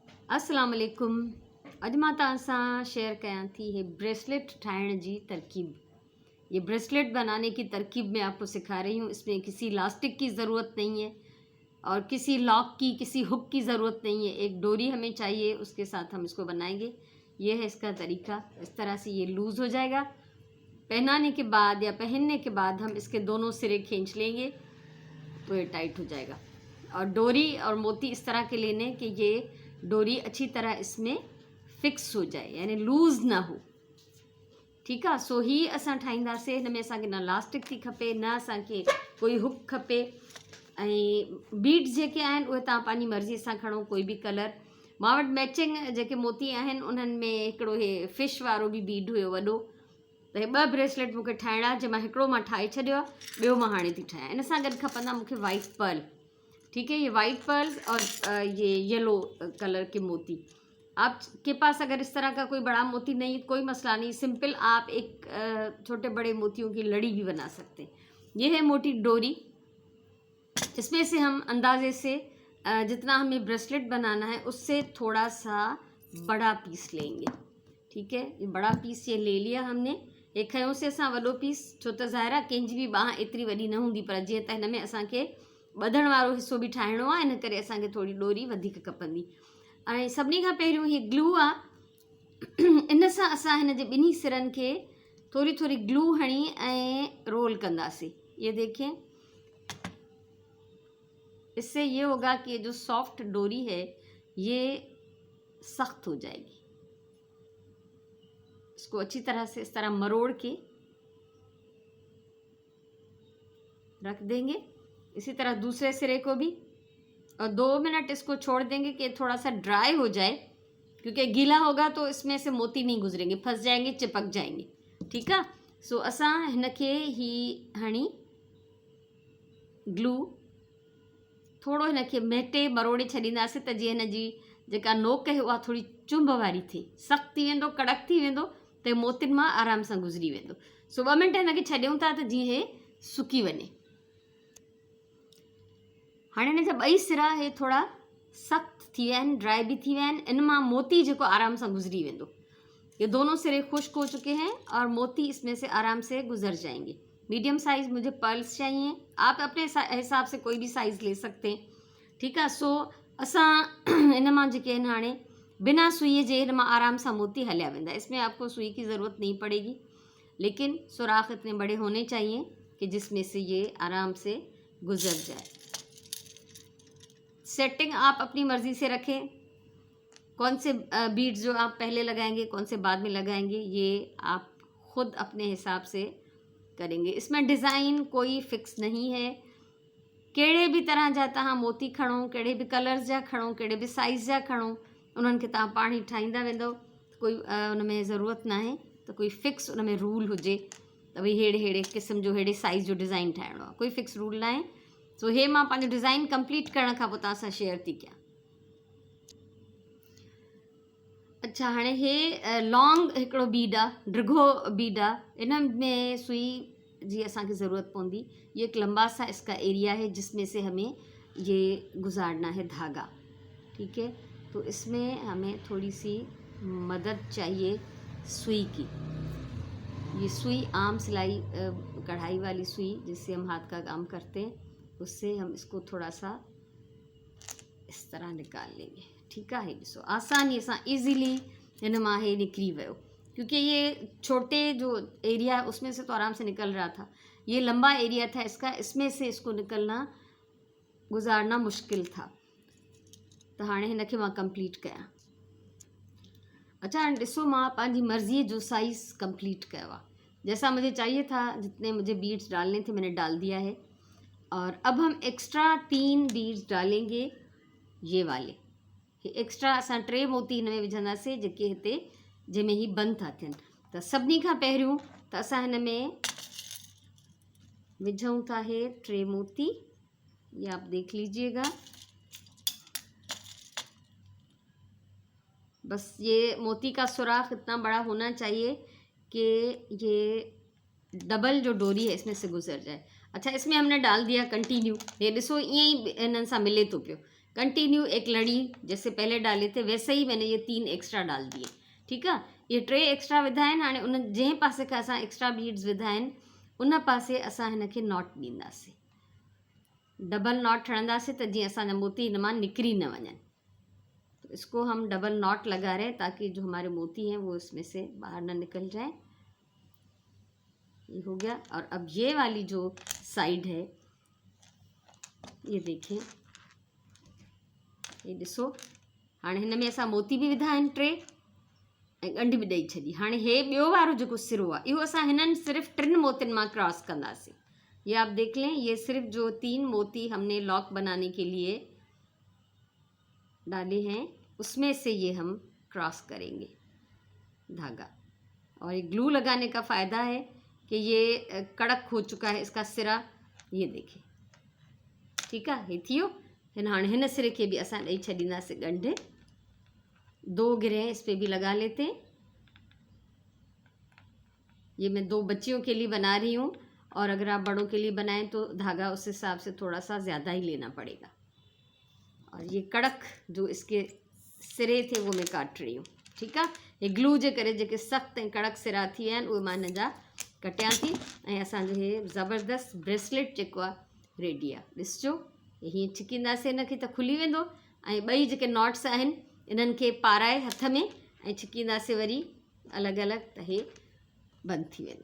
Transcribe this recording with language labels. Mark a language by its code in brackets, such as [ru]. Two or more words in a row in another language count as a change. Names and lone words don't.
[ar] السلام عليكم. [sd] अॼु मां तव्हां सां शेयर कयां थी हे ब्रेसलेट ठाहिण जी तरकीब। [hi] ये ब्रेसलेट बनाने की तरकीब मैं आपको सिखा रही हूँ। इसमें किसी इलास्टिक की ज़रूरत नहीं है और किसी लॉक की, किसी हुक की ज़रूरत नहीं है। एक डोरी हमें चाहिए, उसके साथ हम इसको बनाएंगे। ये है इसका तरीका। इस तरह से ये लूज़ हो जाएगा। पहनाने के बाद या पहनने के बाद हम इसके दोनों सिरे खींच लेंगे तो ये टाइट हो जाएगा। और डोरी और मोती इस तरह के लेने कि ये डोरी अच्छी तरह इसमें फिक्स हो जाए, यानी लूज़ ना हो। [sd] ठीकु आहे। सो ही असां ठाहींदासीं। हिन में असांखे न इलास्टिक थी खपे, न असांखे कोई हुक खपे। ऐं बीड्स जेके आहिनि उहे तव्हां पंहिंजी मर्ज़ी सां खणो, कोई बि कलर। मां वटि मैचिंग जेके मोती आहिनि उन्हनि में हिकिड़ो हे फिश वारो बि बीड हुयो वॾो। त हे 2 ब्रेसलेट मूंखे ठाहिणा, जंहिंमां हिकिड़ो मां ठाहे छॾियो आहे, ॿियो मां हाणे थी ठाहियां। इन सां गॾु खपंदा मूंखे [en] white pearl. [hi] ठीक है, ये [en] white pearls [hi] और ये [en] yellow color [hi] के मोती। आपके पास अगर इस तरह का कोई बड़ा मोती नहीं, कोई मसला नहीं, सिंपल आप एक छोटे बड़े मोतियों की लड़ी भी बना सकते हैं। ये है मोटी डोरी। इसमें से हम अंदाजे से जितना हमें ब्रेसलेट बनाना है उससे थोड़ा सा बड़ा पीस लेंगे। ठीक है, ये बड़ा पीस ये ले लिया हमने। [sd] एक खयों से असां वॾो पीस, छो त ज़ाहिर कंहिंजी बि बांह एतिरी वॾी न हूंदी, पर जीअं त हिन में असांखे ॿधण वारो हिसो बि ठाहिणो आहे, इन करे असांखे थोरी डोरी वधीक खपंदी। ऐं सभिनी खां पहिरियों हीअ ग्लू आहे। इन सां असां हिन जे ॿिन्ही सिरनि खे थोरी थोरी ग्लू हणी ऐं रोल कंदासीं। [hi] ये देखें, इससे ये होगा कि ये जो सॉफ्ट डोरी है ये सख्त हो जाएगी। इसको अच्छी तरह से इस तरह मरोड़ के रख देंगे। इसी तरह दूसरे सिरे को भी, और 2 मिनट इसको छोड़ देंगे कि थोड़ा सा ड्राई हो जाए, क्योंकि गीला होगा तो इसमें से मोती नहीं गुजरेंगे, फंस जाएंगे, चिपक जाएंगे। ठीक है। [sd] सो असां हिन खे ही हणी ग्लू थोड़ो हिन खे मेटे मरोड़े छॾींदासीं त जीअं हिन जी जेका नोक आहे उहा थोड़ी चुंभ वारी थिए। सख़्तु थी वेंदो, कड़क थी वेंदो त मोतियुनि मां आराम सां गुज़री वेंदो। सो 2 मिंट हिन खे छॾियूं था त जीअं हे सुकी वञे। हाणे हिन जा 2 सिरा हे थोड़ा सख्त थी विया आहिनि, ड्राई भी थी विया आहिनि। इन मां मोती जेको आराम सां गुज़री वेंदो। [hi] ये दोनों सिरे खुश्क हो चुके हैं और मोती इसमें से आराम से गुजर जाएंगे। [en] medium size [hi] मुझे पर्ल्स चाहिए, आप अपने हिसाब से कोई भी साइज़ ले सकते हैं। ठीक है। [sd] सो असां इन मां जेके आहिनि हाणे बिना सुई जे इन मां आराम सां मोती हलिया वेंदा। [hi] इसमें आपको सुई की ज़रूरत नहीं पड़ेगी, लेकिन सुराख इतने बड़े होने चाहिए कि जिसमें से ये आराम से गुजर जाए। सेटिंग आप अपनी मर्ज़ी से रखें, कौन से बीड्स जो आप पहले लगाएंगे, कौन से बाद में लगाएंगे, ये आप खुद अपने हिसाब से करेंगे। इसमें डिज़ाइन कोई फिक्स नहीं है। [sd] कहिड़े भी तरह जा तव्हां मोती खणो, कहिड़े भी कलर्स जा खणो, कहिड़े भी साइज़ जा खणो, उन्हनि खे तव्हां पाण ई ठाहींदा वेंदो। कोई उन में ज़रूरत न आहे त कोई फिक्स उन में रूल हुजे त भई अहिड़े क़िस्म जो अहिड़े साइज़ जो डिज़ाइन ठाहिणो आहे। कोई [en] fix rule [sd] न आहे। सो हे मां पंहिंजो [en] design complete [sd] करण खां पोइ तव्हां सां शेयर थी कयां। अच्छा, हाणे हे लॉन्ग हिकिड़ो बीड आहे, डिघो बीड आहे। इन में सुई जी असांखे ज़रूरत पवंदी। [hi] ये एक लंबा सा इसका एरिया है जिसमें से हमें ये गुजारना है धागा। ठीक है, तो इसमें हमें थोड़ी सी मदद चाहिए सुई की। ये सुई आम सिलाई कढ़ाई वाली सुई जिससे हम हाथ का काम करते हैं, उससे हम इसको थोड़ा सा इस तरह निकाल लेंगे। ठीक है, [sd] ॾिसो आसानी सां ईज़िली हिन मां हे निकिरी वियो, [hi] क्योंकि ये छोटे जो एरिया उसमें से तो आराम से निकल रहा था। ये लंबा एरिया था इसका, इसमें से इसको निकलना गुजारना मुश्किल था। [sd] तो हाणे हिन खे मां कंप्लीट कयां। अच्छा, हाणे ॾिसो मां पंहिंजी मर्ज़ी जो [en] size complete [sd] कयो आहे। [hi] जैसा मुझे चाहिए था, जितने मुझे बीड्स डालने थे मैंने डाल दिया है। और अब हम एक्स्ट्रा 3 बीड्स डालेंगे, ये वाले। [sd] एक्स्ट्रा असां 3 मोती हिन में विझंदासीं जेके हिते जंहिंमें ही बंदि था थियनि। त सभिनी खां पहिरियों त असां हिन में विझूं था हे 3 मोती। [hi] ये आप देख लीजिएगा। बस ये मोती का सुराख इतना बड़ा होना चाहिए कि ये डबल जो डोरी है इसमें से गुजर जाए। अच्छा, इसमें हमने डाल दिया कंटिन्यू। [sd] ये ॾिसो ईअं ई इन्हनि सां मिले थो पियो। [hi] कंटिन्यू एक लड़ी जैसे पहले डाले थे वैसे ही मैंने ये 3 एक्स्ट्रा डाल दिए। ठीकु आहे, ये [sd] 3 एक्स्ट्रा विधा आहिनि। हाणे उन जंहिं पासे खां असां [en] extra beads [sd] विधा आहिनि उन पासे असां हिन खे नॉट ॾींदासीं, [en] double knot [sd] हणंदासीं त जीअं असांजा मोती हिन मां निकिरी न वञनि। [hi] तो इसको हम [en] double knot [hi] लगा रहे हैं ताकि जो हमारे मोती हैं वो इसमें से बाहर ना निकल जाए। ये हो गया। और अब ये वाली जो साइड है ये देखें, [sd] ये ॾिसो हाणे हिन में असां मोती बि विधा आहिनि 3 ऐं ॻंढि बि ॾेई छॾी। हाणे हे ॿियो वारो जेको सिरो आहे इहो असां हिननि सिर्फ़ु 3 मोतियुनि मां क्रॉस कंदासीं। [hi] ये आप देख लें, ये सिर्फ जो 3 मोती हमने लॉक बनाने के लिए डाले हैं उसमें से ये हम क्रॉस करेंगे धागा। और ये ग्लू लगाने का फ़ायदा है कि ये कड़क हो चुका है इसका सिरा, ये देखें। ठीक है, [sd] ये थियो। हाणे हिन सिरे के भी असां ॾेई छॾींदासीं ॻंढि। [hi] 2 गिरह इस पे भी लगा लेते हैं। ये मैं 2 बच्चियों के लिए बना रही हूँ और अगर आप बड़ों के लिए बनाएं तो धागा उस हिसाब से थोड़ा सा ज़्यादा ही लेना पड़ेगा। और ये कड़क जो इसके सिरे थे वो मैं काट रही हूँ। ठीक है, [sd] ये ग्लू जे करे जेके सख्त ऐं कड़क सिरा थी विया आहिनि उहे मां हिन जा कटियां थी ऐं असांजो हे ज़बरदस्त ब्रेसलेट जेको आहे रेडी आहे। ॾिसजो, हीअं छिकींदासीं हिनखे त खुली वेंदो ऐं ॿई जेके नॉट्स आहिनि इन्हनि खे पाराए हथ में ऐं छिकींदासीं वरी अलॻि अलॻि त हे बंदि थी वेंदो।